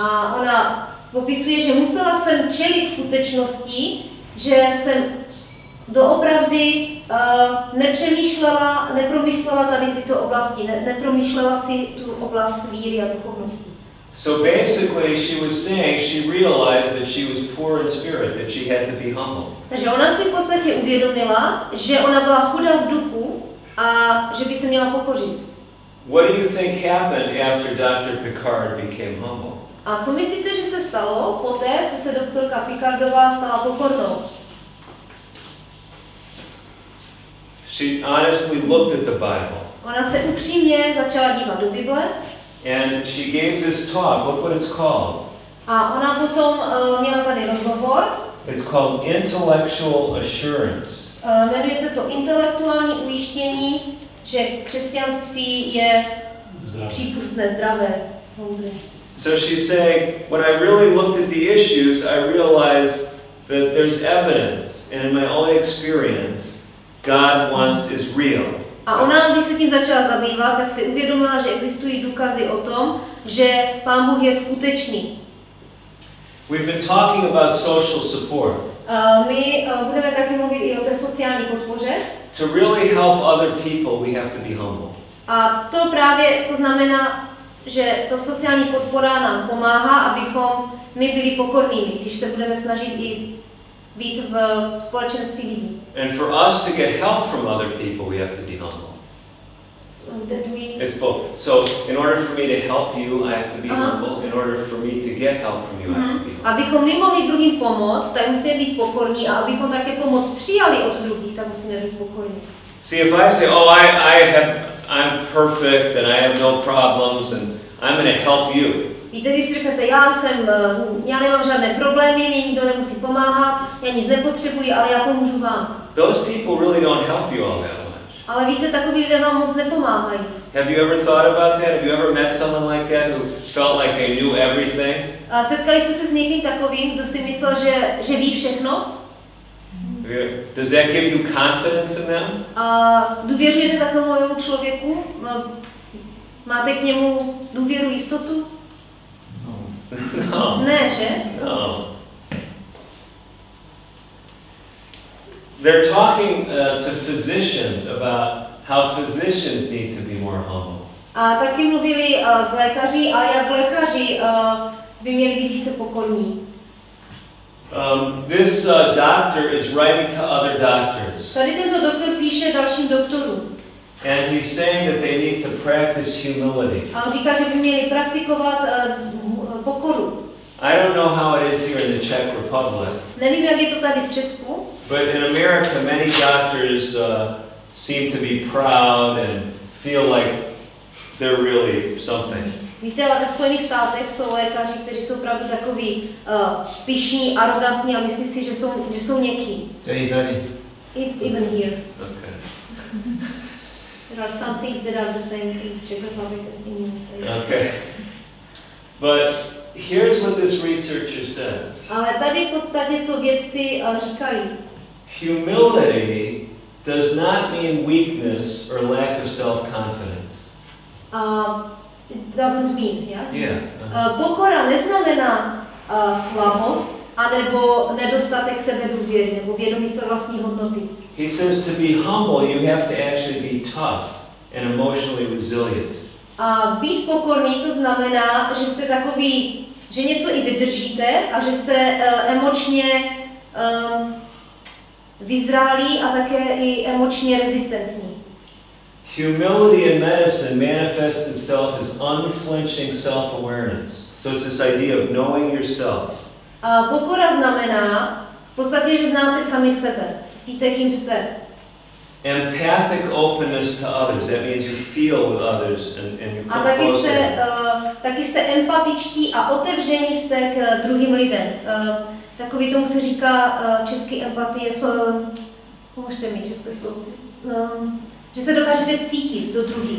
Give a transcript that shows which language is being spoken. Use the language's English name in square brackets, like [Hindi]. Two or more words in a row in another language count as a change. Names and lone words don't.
[Czech] A ona popisuje, že musela jsem čelit skutečnosti, že jsem doopravdy nepromýšlela tady tyto oblasti, nepromýšlela si tu oblast víry a duchovnosti. [English] So basically she was saying she realized that she was poor in spirit, that she had to be humble. [Czech] Takže ona si v podstatě uvědomila, že ona byla chudá v duchu a že by se měla pokořit. [English] What do you think happened after Dr. Picard became humble? [Czech] A co myslíte, že se stalo poté, co se doktorka Picardová stala pokornou? [English] She honestly looked at the Bible. [Czech] Ona se upřímně začala dívat do Bible. [English] And she gave this talk. Look what it's called. [Czech] A ona potom měla tady rozhovor. [English] It's called Intellectual Assurance. [Czech] Jmenuje se to intelektuální ujištění, že křesťanství je přípustné, zdravé, moudré. [English] So she's saying, when I really looked at the issues, I realized that there's evidence, and in my own experience, God wants is real. [Czech] A ona, když se tím začala zabývat, tak si uvědomila, že existují důkazy o tom, že Pán Bůh je skutečný. [English] We've been talking about social support. [Czech] My budeme taky mluvit i o té sociální podpoře. [English] To really help other people, we have to be humble. [Czech] A to právě to znamená, že to sociální podpora nám pomáhá, abychom my byli pokornými, když se budeme snažit i být v společenství lidí. [English] And for us to get help from other people, we have to be humble. It's both. So in order for me to help you, I have to be humble. In order for me to get help from you, I have to be humble. [Czech] Abychom my mohli druhým pomoct, tak musíme být pokorní, a abychom také pomoc přijali od druhých, tak musíme být pokorní. [English] See, if I say, oh, I'm perfect and I have no problems and I'm going to help you. [Czech] Víte, když si řeknete, já nemám žádné problémy, mě nikdo nemusí pomáhat, já nic nepotřebuji, ale já pomůžu vám. [English] Those people really don't help you all that much. [Czech] Ale víte, takoví lidé vám moc nepomáhají. [English] Have you ever thought about that? Have you ever met someone like that who felt like they knew everything? [Czech] A setkali jste se s někým takovým, kdo si myslel, že ví všechno? [English] Does that give you confidence in them? [Czech] A důvěřujete takovému člověku? Máte k němu důvěru, jistotu? [English] No. [Czech] Ne, že? [English] No. They're talking to physicians about how physicians need to be more humble. [Czech] A taky mluvili s lékaři a jak lékaři by měli být více pokorní. [English] This doctor is writing to other doctors. [Czech] Tady tento doktor píše dalším doktorům. [English] And he's saying that they need to practice humility. [Czech] A on říká, že by měli praktikovat pokoru. [English] I don't know how it is here in the Czech Republic. [Czech] Nevím, jak je to tady v Česku. [English] But in America, many doctors seem to be proud and feel like they're really something. [Czech] Víte, ale ve Spojených státech jsou lékaři, kteří jsou opravdu takový pyšní, arrogantní a myslí si, že jsou něký. Tady. [English] It's even here. Okay. There are some things that are the same in Czech Republic as in USA. Okay. But here's what this researcher says. [Czech] Ale tady v podstatě, co vědci říkají. [English] Humility does not mean weakness or lack of self-confidence. It doesn't mean, yeah? Yeah. [Czech] Pokora neznamená slabost anebo nedostatek sebedůvěry nebo vědomí své vlastní hodnoty. [English] He says to be humble, you have to actually be tough and emotionally resilient. [Czech] A být pokorný to znamená, že jste takový, že něco i vydržíte a že jste emočně vyzrálí a také i emočně rezistentní. [English] Humility in medicine manifests itself as unflinching self-awareness. So it's this idea of knowing yourself. [Czech] A pokora znamená v podstatě, že znáte sami sebe. Víte, kým jste. [English] Empathic openness to others. That means you feel with others and you [Czech] A taky jste empatičtí a otevření jste k druhým lidem. Takový tomu se říká český empatie, pomožte mi české slovo, že se dokážete vcítit do druhých.